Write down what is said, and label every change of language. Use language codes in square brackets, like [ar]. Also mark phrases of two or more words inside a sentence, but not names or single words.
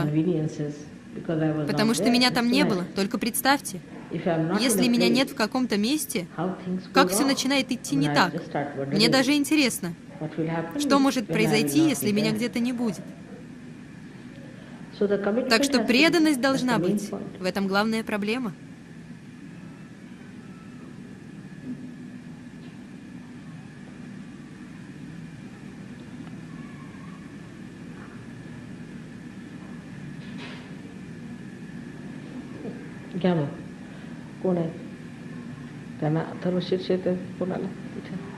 [ru] Потому что меня там не было. Только представьте, если меня нет в каком-то месте, как все начинает идти не так. Мне даже интересно, что может произойти, если меня где-то не будет. Так что преданность должна быть. В этом главная проблема. [mr] घ्या मग कोण आहे त्यांना अथर्व शीर्ष येते कोणाला तिथे